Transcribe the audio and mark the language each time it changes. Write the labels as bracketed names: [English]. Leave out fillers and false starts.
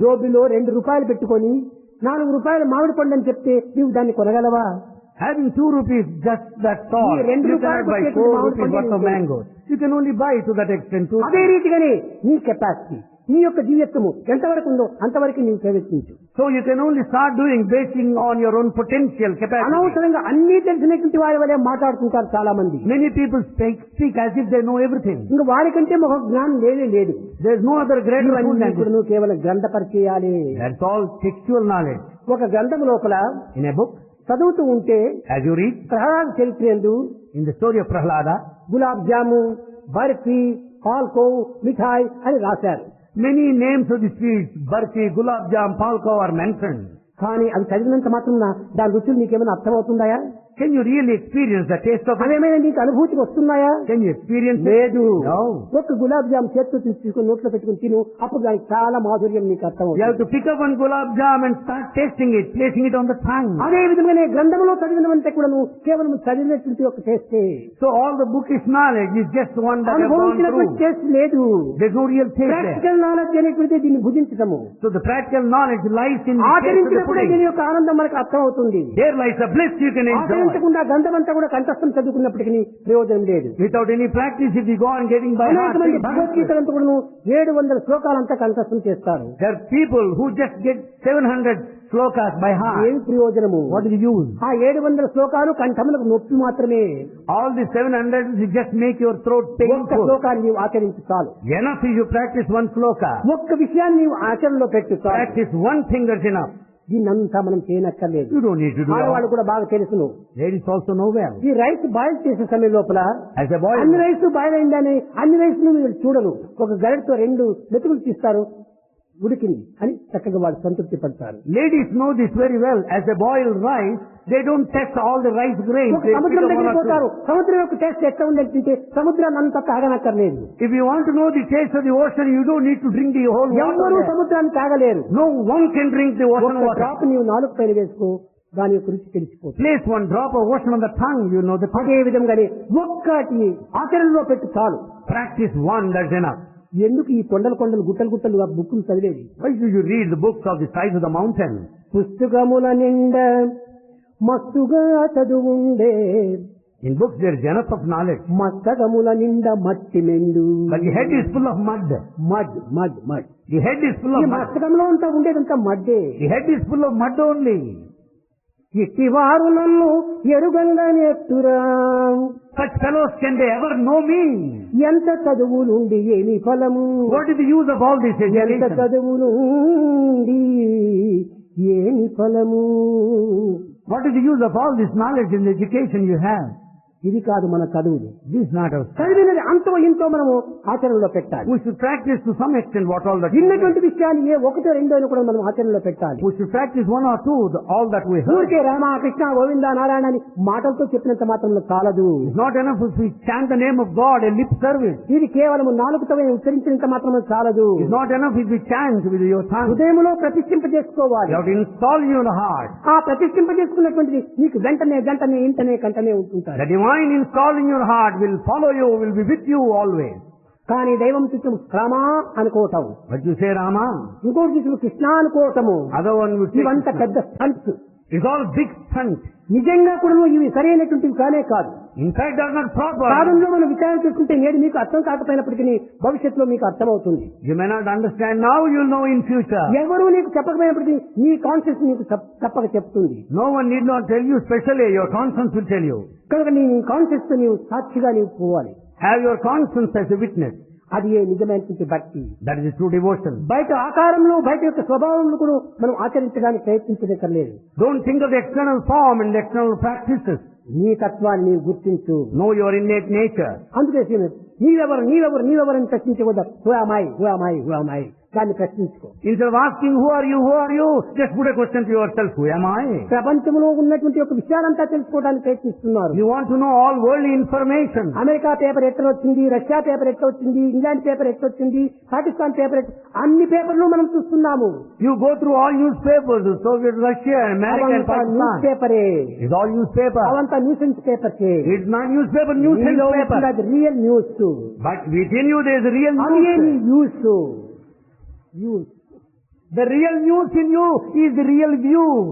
[Telugu] జోబిలో 2 రూపాయలు పెట్టుకొని 4 రూపాయల మామిడి పండు అని చెప్తే నీవు దాన్ని కొనగలవా? [English] Having 2 rupees, just that's all. [Telugu] ఈ 2 [English] You cannot buy 4 rupees worth of mangoes. You can only buy to that extent 2 [Telugu] అదే [English] rupees. [Telugu] రీతిగానే నీ కెపాసిటీ, నీ యొక్క దివ్యత్వము ఎంతవరకు ఉందో అంతవరకు నీవు ప్రవేశించు. [English] So you can only start doing basing on your own potential capacity. [Telugu] అనవసరంగా అన్ని తెలిసినటువంటి వారి వలె మాట్లాడుతుంటారు చాలా మంది. [English] Many people speak as if they know everything. [Telugu] ఇంకా వారికంటే ఒక జ్ఞానం లేనే లేదు. [English] There is no other greater fool [Telugu] ఇవన్నీ [English] than [Telugu] కూడా [English] this. [Telugu] నువ్వు కేవలం గ్రంథ పరిచయాలే. [English] That's all textual knowledge. [Telugu] ఒక గ్రంథం లోపల [English] In a book, [Telugu] చదువుతూ ఉంటే [English] as you read, [Telugu] Prahlada చరిత్రేందు [English] in the story of Prahlada, [Telugu] gulab జాము, బర్ఫీ, పాల్కో, మిఠాయి అని రాశారు. [English] many names of the sweets, barfi, gulab jam, palko are mentioned. [Telugu] కానీ అది చదివినంత మాత్రం దాని రుచులు నీకేమైనా అర్థమవుతుందాయా? [English] Can you really experience the taste of it? [Telugu] అవేమైనా నీకు అనుభూతికి వస్తున్నాయా? [English] Can you experience it? [Telugu] లేదు. [English] No. [Telugu] ఒక గులాబ్ జామ్ చేతితో తీసుకుని నోట్లో పెట్టుకుని తిను, అప్పుడు దానికి చాలా మాధుర్యం నీకు [English] You [Telugu] అర్థమవుతుంది. [English] have to pick up one gulab jam and start tasting it, placing it on the tongue. [Telugu] అదే విధంగానే గ్రంథంలో చదివినవంటే కూడా నువ్వు కేవలం చదివినటువంటి ఒక టేస్టే, [English] So all the bookish knowledge is just one that has gone [Telugu] అనుభవించినటువంటి [English] through. [Telugu] టేస్ట్ లేదు. [English] There's no real taste there. [Telugu] Practical knowledge అనేటువంటిది దీన్ని భుజించటము, [English] So the practical knowledge lies in the taste of the [Telugu] ఆచరించినప్పుడే [English] pudding. [Telugu] దీని యొక్క ఆనందం మనకు అర్థమవుతుంది. [English] There lies a bliss you can enjoy. [Telugu] ఆచరించకుండా గంధమంతా కూడా కంఠస్థం చదువుకున్నప్పటికీ ప్రయోజనం లేదు. [English] Without any practice, if you go on getting by [Telugu] అనేక [English] heart, [Telugu] మంది భగవద్గీతలంతా కూడా 700 శ్లోకాలంతా కంఠస్థం చేస్తారు. [English] there are people who just get 700 slokas by heart. [Telugu] ఏం ప్రయోజనము? [English] What is the use? [Telugu] ఆ 700 శ్లోకాలు కంఠములకు నొప్పి మాత్రమే. [English] All the 700 will just make your throat [Telugu] ఒక్క [English] painful. [Telugu] శ్లోకాన్ని నీవు ఆచరించి చాలు. [English] Enough if you practice one sloka. [Telugu] ఒక్క విషయాన్ని నీవు ఆచరణలో పెట్టు చాలు. [English] Practice one thing, that's enough. [Telugu] దీన్నంతా మనం చేయనక్కర్లేదు. [English] You don't need to do [Telugu] ఆడవాళ్ళు [English] all. [Telugu] కూడా బాగా తెలుసును. [English] Ladies also know well. [Telugu] ఈ రైస్ బాయిల్ చేసే సమయం లోపల [English] As a boy, [Telugu] అన్ని రైస్ బాయిల్ అయిందని అన్ని రైస్ ను మీరు చూడరు. ఒక గరిటతో 2 మెతుకులు తీస్తారు, ఉడికింది అని చక్కగా వాళ్ళు సంతృప్తి పడతారు. [English] ladies know this very well. As a boiled rice, they don't test all the rice grains. [Telugu] ఒక [English] They pick [Telugu] సముద్రం [English] up one [Telugu] దగ్గరికి [English] or two. [Telugu] పోతారు. సముద్రం యొక్క టేస్ట్ ఎట్లా ఉందని తింటే సముద్రాన్ని అంతా తాగనక్కర్లేదు. [English] If you want to know the taste of the ocean, you don't need to drink the whole [Telugu] ఎవరు [English] water. there. [Telugu] సముద్రాన్ని తాగలేరు. [English] No one can drink the ocean [Telugu] ఒక [English] water. [Telugu] డ్రాప్ నీవు నాలుగు పైన వేసుకో, దాని యొక్క రుచి తెలిసిపోతుంది. [English] Place one drop of ocean on the tongue, you know the taste. [Telugu] అదే విధంగానే ఒక్కటి ఆచరణలో పెట్టు చాలు. [English] Practice one, that's enough. [Telugu] ఎందుకు ఈ కొండలు కొండలు గుట్టలు గుట్టలు ఆ బుక్కులు చదివేది? [English] Why do you read the books of the size of the mountain? [Telugu] పుస్తకముల నిండా మస్తుగా చదువుండే, [English] In books there is enough of knowledge, [Telugu] మస్తకముల నిండా మట్టి మెండు. [English] but the head is full of mud. Mud mud mud. The head is full [Telugu] ఈ [English] of mud. [Telugu] మస్తకంలో అంతా ఉండేదంతా మడ్డే. [English] The head is full of mud only. [Telugu] ఇట్టివారు నన్ను ఎరుగంగా నేర్చురా. [English] Such fellows, can they ever know me? [Telugu] ఎంత చదువు నుండి ఏమి ఫలము? [English] What is the use of all this [Telugu] ఎంత [English] education? [Telugu] చదువు నుండి ఏమి ఫలము? [English] What is the use of all this knowledge and education you have? [Telugu] ఇది కాదు మన చదువులు. [English] This is not our study. [Telugu] చదివినది అంతో ఇంతో మనము ఆచరణలో పెట్టాలి. [English] We should practice to some extent what all that we [Telugu] విన్నటువంటి విషయాన్ని ఏ ఒకటో రెండో అని కూడా మనం ఆచరణలో పెట్టాలి. [English] We should practice one or two, all that we heard. [Telugu] ఊరికే రామ కృష్ణ గోవింద నారాయణ అని మాటలతో చెప్పినంత మాత్రంలో చాలదు. [English] It's not enough if we chant the name of God, a lip service. [Telugu] ఇది కేవలం నాలుగుతో ఉచ్చరించినంత మాత్రమే చాలదు. [English] It's not enough if we chant with your tongue. [Telugu] హృదయంలో ప్రతిష్ఠింప చేసుకోవాలి. [English] You have to install you in the heart. [Telugu] ఆ ప్రతిష్ఠింప చేసుకున్నటువంటిది నీకు వెంటనే గంటనే ఇంటనే కంటనే ఉంటుంటారు. [English] The divine installed in your heart will follow you, will be with you always. [Telugu] కానీ దైవం చుట్టూ రామా అనుకోవటం, [English] But you say Rama, [Telugu] ఇంకోటి చుట్టూ Krishna అనుకోవటము, [English] other one will say [Telugu] ఇవంతా [English] Krishna. [Telugu] పెద్ద stunts. [English] It's all big stunt. [Telugu] నిజంగా కూడా ఇవి సరైనటువంటివి కానే కాదు. [English] In fact, they are not proper. [Telugu] సాధనలో మనం విచారణ చేసుకుంటే నేడు మీకు అర్థం కాకపోయినప్పటికీ భవిష్యత్తులో మీకు అర్థమవుతుంది. [English] You may not understand now, you'll know in future. [Telugu] ఎవరు నీకు చెప్పకపోయినప్పటికీ నీ కాన్షియస్ నీకు తప్పక చెప్తుంది. [English] No one need not tell you specially, your conscience will tell you. [Telugu] కనుక నీ కాన్షియస్ తో నీవు సాక్షిగా నీవు పోవాలి. [English] Have your conscience as a witness. [Telugu] అది ఏ నిజమైనటువంటి భక్తి. [English] That is true devotion. [Telugu] బయట ఆకారంలో బయట యొక్క స్వభావంలో కూడా మనం ఆచరించడానికి ప్రయత్నించక్కర్లేదు. [English] Don't think of the external form and the external practices. [Telugu] నీ తత్వాన్ని నీవు గుర్తించు. [English] Know your innate nature. [Telugu] అందుకే నీవెవరు అని ప్రశ్నించకూడదు. [English] who am I [Telugu] దాన్ని ప్రశ్నించుకో. [English] Instead of asking who are you, just put a question to yourself, who am I? [Telugu] ప్రపంచంలో ఉన్నటువంటి ఒక విషయాలంతా తెలుసుకోవడానికి ప్రయత్నిస్తున్నారు. [English] You want to know all worldly information. [Telugu] America paper ఎట్లా వచ్చింది, రష్యా పేపర్ ఎట్లా వచ్చింది, ఇంగ్లాండ్ పేపర్ ఎట్లా వచ్చింది, పాకిస్తాన్ పేపర్ అన్ని పేపర్లు మనం చూస్తున్నాము. [English] You go through all newspapers, Soviet Russia, America and news Pakistan. పేపరే, It's all newspaper. [Telugu] అవంతా [English] Nuisance papers. It's not newspaper, nuisance paper. Real news. But within you there is a real [Telugu] అది ఏమి [English] news. News. The real news in you is the real view.